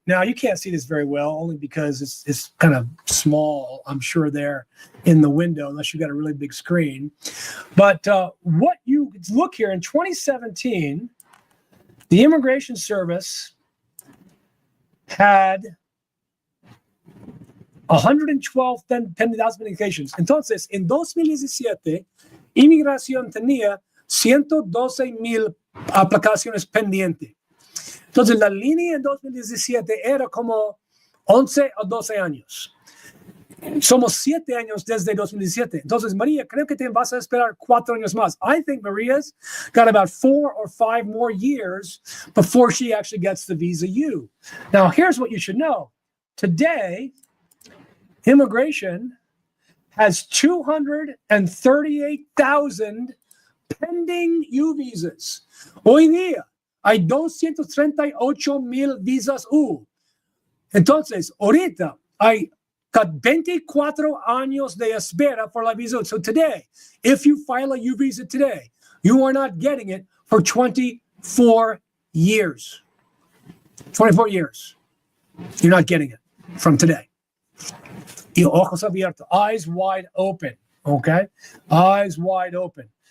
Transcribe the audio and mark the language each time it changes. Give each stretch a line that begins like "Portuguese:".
English: Now you can't see this very well, only because it's kind of small, I'm sure, there in the window, unless you've got a really big screen. But what you look here in 2017, the Immigration Service had 112 pending applications.
Spanish: Entonces, en 2017, Inmigración tenía 112,000 aplicaciones pendientes. Entonces, la línea en 2017 era como 11 o 12 años. Somos 7 años desde 2017. Entonces, Maria, creo que te vas a esperar 4 años más.
English: I think Maria's got about 4 or 5 more years before she actually gets the visa U. Now, here's what you should know. Today, Immigration has 238,000 pending U visas.
Spanish: Hoy día hay 238,000 visas U. Entonces, ahorita hay 24 años de espera
English: for
Spanish: la visa.
English: So today, if you file a U visa today, you are not getting it for 24 years. 24 years. You're not getting it from today.
Spanish: Y ojos abiertos,
English: eyes wide open, okay? Eyes wide open.